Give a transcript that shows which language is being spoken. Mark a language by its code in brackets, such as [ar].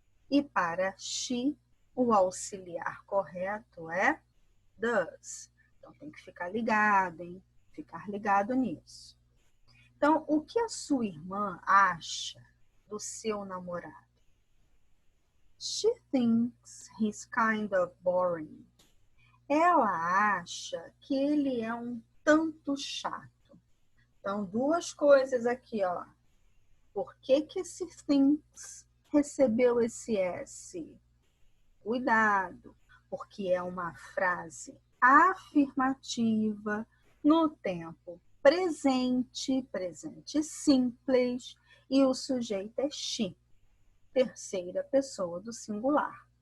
[pt] E para she, o auxiliar correto é does. Então tem que ficar ligado, hein? Ficar ligado nisso. Então, o que a sua irmã acha do seu namorado? [en] She thinks he's kind of boring. [pt] Ela acha que ele é um tanto chato. Então, duas coisas aqui, ó. Por que esse thinks recebeu esse S? Cuidado, porque é uma frase afirmativa no tempo presente, presente simples, e o sujeito é she, terceira pessoa do singular.